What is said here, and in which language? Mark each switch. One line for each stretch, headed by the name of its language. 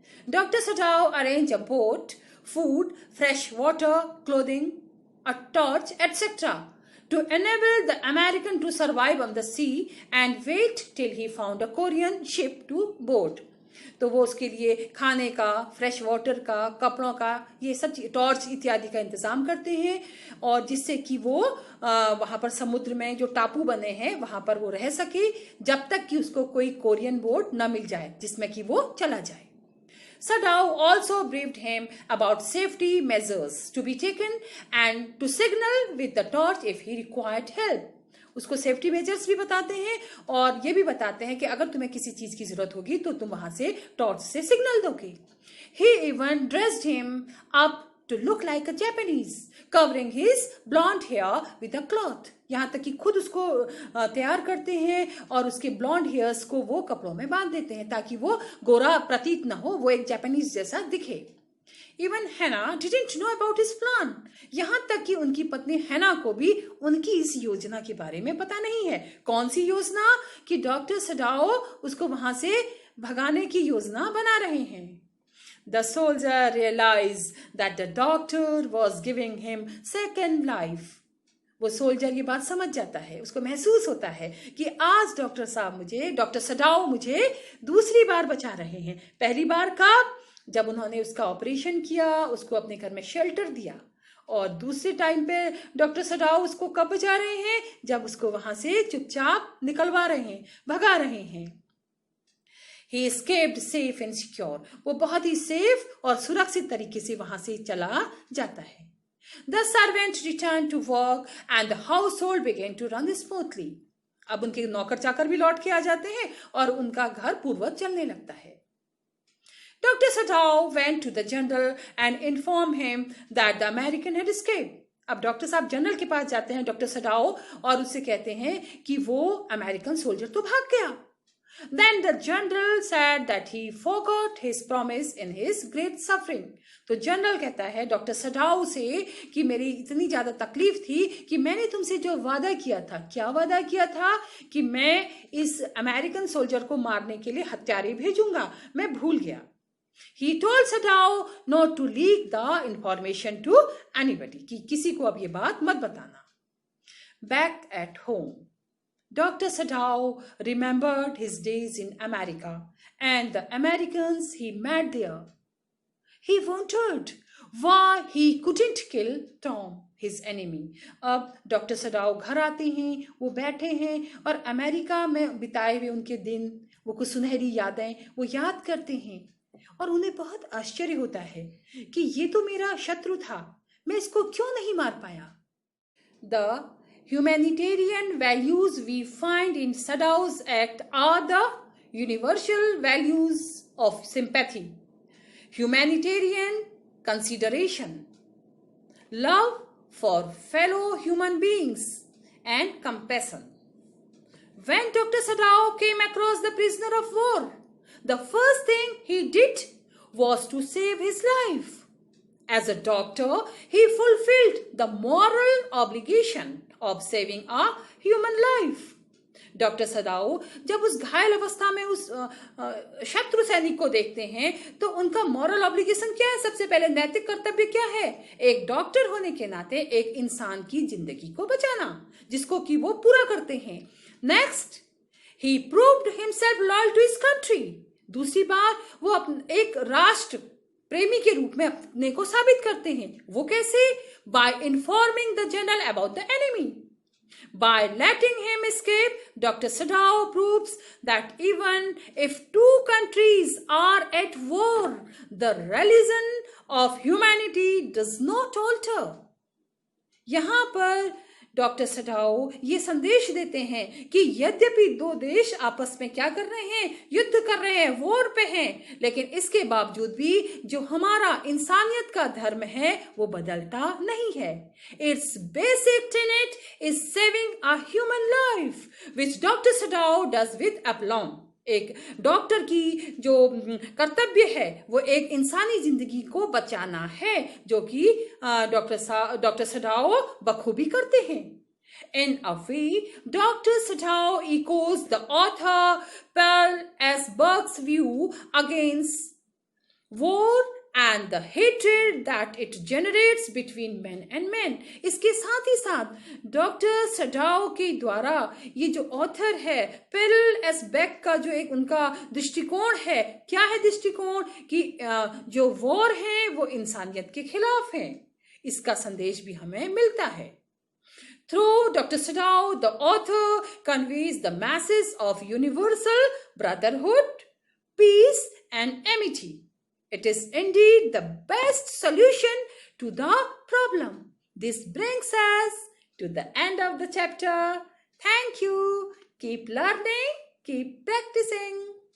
English: Doctor Sadao arrange a boat, food, fresh water, clothing, a torch etcetera to enable the American to survive on the sea and wait till he found a Korean ship to board.
Hindi: तो वो उसके लिए खाने का, fresh water का, कपड़ों का, ये सब टॉर्च इत्यादि का इंतजाम करते हैं, और जिससे कि वो वहां पर समुद्र में जो टापू बने हैं वहां पर वो रह सके जब तक कि उसको कोई कोरियन बोट न मिल जाए जिसमें कि वो चला जाए।
English: Sadao also briefed him about safety measures to be taken and to signal with the torch if he required help.
Hindi: उसको सेफ्टी मेजर्स भी बताते हैं और ये भी बताते हैं कि अगर तुम्हें किसी चीज की जरूरत होगी तो तुम वहां से टॉर्च से सिग्नल दोगे।
English: He even dressed him up to look like a Japanese, covering his blonde hair with a cloth.
Hindi: यहाँ तक कि खुद उसको तैयार करते हैं और उसके ब्लॉन्ड हेयर्स को वो कपड़ों में बांध देते हैं ताकि वो गोरा प्रतीत न हो, वो एक जापानीज जैसा दिखे।
English: Even Hannah didn't know about his plan.
Hindi: यहाँ तक कि उनकी पत्नी हैना को भी उनकी इस योजना के बारे में पता नहीं है। कौन सी योजना? कि डॉक्टर सडाओ उसको वहां से भगाने की योजना बना रहे हैं।
English: The soldier realized that the doctor was giving him second life.
Hindi: वो सोल्जर ये बात समझ जाता है, उसको महसूस होता है कि आज डॉक्टर सडाओ मुझे दूसरी बार बचा रहे हैं। पहली बार कब? जब उन्होंने उसका ऑपरेशन किया, उसको अपने घर में शेल्टर दिया, और दूसरे टाइम पे डॉक्टर सडाओ उसको कब बचा रहे हैं? जब उसको वहां से चुपचाप निकलवा रहे हैं, भगा रहे हैं।
English: He escaped safe and secure.
Hindi: वो बहुत ही सेफ और सुरक्षित तरीके से वहां से चला जाता है।
English: The servant returned to work and the household began to run smoothly.
Hindi: अब उनके नौकर चाकर भी लौट के आ जाते हैं और उनका घर पूर्ववत चलने लगता है।
English: Dr. Sadao went to the general and informed him that the American had escaped.
Hindi: अब डॉक्टर साहब जनरल के पास जाते हैं, डॉक्टर सडाओ, और उससे कहते हैं कि वो अमेरिकन सोल्जर तो भाग गया।
English: Then the general said that he forgot his promise in his great suffering.
Hindi: तो जनरल कहता है डॉक्टर सडाओ से कि मेरी इतनी ज्यादा तकलीफ थी कि मैंने तुमसे जो वादा किया था, क्या वादा किया था? कि मैं इस अमेरिकन सोल्जर को मारने के लिए हत्यारे भेजूंगा, मैं भूल गया।
English: He told Sadao not to leak the information to anybody,
Hindi: कि किसी को अब ये बात मत बताना।
English: Back at home, Dr. Sadao remembered his days in America and the Americans he met there. He wondered why he couldn't kill Tom, his enemy.
Hindi: अब doctor Sadao घर आते हैं, वो बैठे हैं और अमेरिका में बिताए हुए उनके दिन, वो कुछ सुनहरी यादें वो याद करते हैं और उन्हें बहुत आश्चर्य होता है कि ये तो मेरा शत्रु था, मैं इसको क्यों नहीं मार पाया.
English: The humanitarian values we find in Sadao's act are the universal values of sympathy, humanitarian consideration, love for fellow human beings, and compassion. When Dr. Sadao came across the prisoner of war, the first thing he did was to save his life. As a doctor, he fulfilled the moral obligation of saving a human life.
Hindi: Doctor सदाओ जब उस घायल अवस्था में उस शत्रु सैनिक को देखते हैं तो उनका मॉरल ऑब्लिगेशन क्या है? सबसे पहले नैतिक कर्तव्य क्या है? एक डॉक्टर होने के नाते एक इंसान की जिंदगी को बचाना, जिसको कि वो पूरा करते हैं.
English: Next, he proved himself loyal to his country.
Hindi: दूसरी बार वो एक राष्ट्र प्रेमी के रूप में अपने को साबित करते हैं. वो कैसे?
English: By informing the general about the enemy. By letting him escape, Dr. Sadao proves that even if two countries are at war, the religion of humanity does not alter.
Hindi: यहाँ पर डॉक्टर सडाओ ये संदेश देते हैं कि यद्यपि दो देश आपस में क्या कर रहे हैं? युद्ध कर रहे हैं, वॉर पे हैं, लेकिन इसके बावजूद भी जो हमारा इंसानियत का धर्म है वो बदलता नहीं है.
English: Its basic tenet is saving a human life, which doctor Sadao does with aplomb.
Hindi: एक डॉक्टर की जो कर्तव्य है वो एक इंसानी जिंदगी को बचाना है, जो कि डॉक्टर सडाओ बखूबी करते हैं.
English: In a way, Dr. Sadao echoes the author Pearl S. Burke's view against war and the hatred that it generates between men and men.
Hindi: इसके साथ ही साथ डॉक्टर सडाओ के द्वारा ये जो ऑथर है पेरल एस बेक का जो एक उनका दृष्टिकोण है, क्या है दृष्टिकोण? कि जो वॉर है वो इंसानियत के खिलाफ है. इसका संदेश भी हमें मिलता है.
English: Through Dr. Sadao, the author conveys the message of universal brotherhood, peace, and amity. It is indeed the best solution to the problem. This brings us to the end of the chapter. Thank you. Keep learning, keep practicing.